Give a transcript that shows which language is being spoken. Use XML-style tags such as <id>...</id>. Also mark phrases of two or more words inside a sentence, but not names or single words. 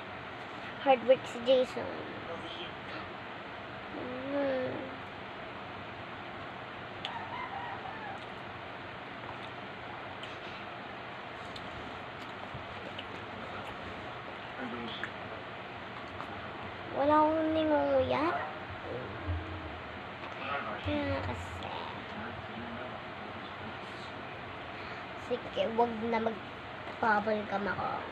<en>Hard work si Jason.</en> <ko>한정우 씨.</ko> <tl>Wala akong ningunguya. Kaya kasi. Sige, wag na mag-</tl> <en>bubble gum</en> <tl>ako.</tl>